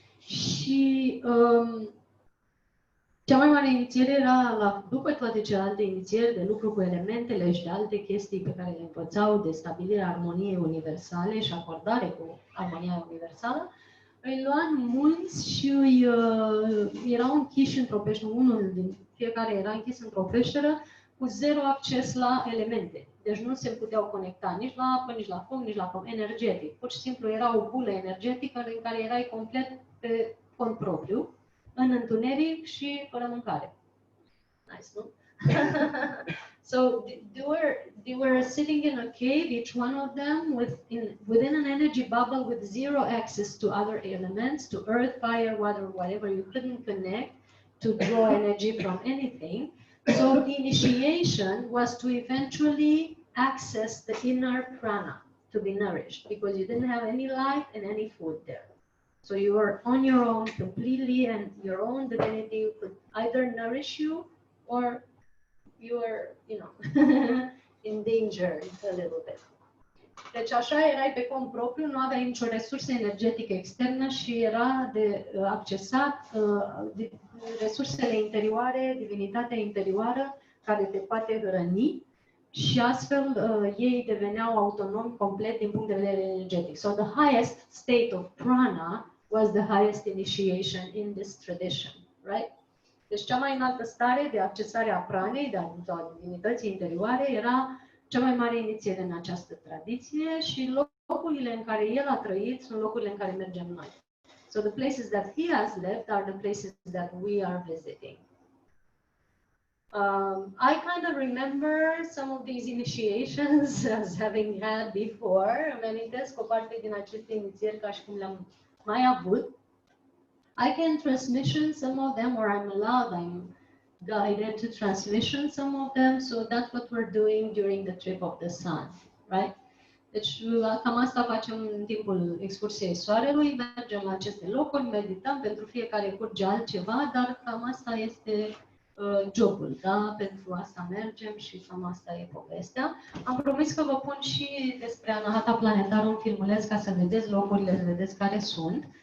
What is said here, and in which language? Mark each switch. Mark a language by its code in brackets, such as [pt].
[ro] Și cea mai mare inițiere era, după toate celelalte inițieri de lucru cu elementele și de alte chestii pe care le învățau, de stabilirea armoniei universale și acordare cu armonia universală, îi lua în munți și erau închiși într-o peșteră, unul din fiecare era închis într-o peșteră cu 0 acces la elemente. Deci nu se puteau conecta nici la apă, nici la foc, nici la foc, energetic. Pur și simplu era o bulă energetică în care erai complet pe cont propriu, în întuneric și fără mâncare. Nice, nu? [en] So they were sitting in a cave, each one of them within an energy bubble with 0 access to other elements, to earth, fire, water, whatever. You couldn't connect to draw energy from anything. So the initiation was to eventually access the inner prana, to be nourished, because you didn't have any light and any food there. So you are on your own completely, and your own divinity could either nourish you or you are, endangered a little bit. [ro] Deci așa erai pe cont propriu, nu aveai nicio resursă energetică externă și era de accesat resursele interioare, divinitatea interioară care te poate hrăni și astfel ei deveneau autonomi complet din punct de vedere energetic. [en] So the highest state of prana was the highest initiation in this tradition, right? [ro] Deci cea mai înaltă stare de accesare a pranei, a divinității interioare, era cea mai mare inițiere în această tradiție și locurile în care el a trăit sunt locurile în care mergem noi. [en] So the places that he has lived are the places that we are visiting. I kind of remember some of these initiations as having had before. [ro] Îmi amintesc o parte din aceste inițieri ca și cum le-am mai avut. [en] I can transmission some of them, or I'm allowed, I'm guided to transmission some of them, so that's what we're doing during the trip of the sun, right? [ro] Deci cam asta facem în timpul excursiei soarelui, mergem la aceste locuri, medităm, pentru fiecare curge altceva, dar cam asta este jobul, da? Pentru asta mergem și cam asta e povestea. Am promis că vă pun și despre Anahata planetară un filmuleț ca să vedeți locurile, să vedeți care sunt.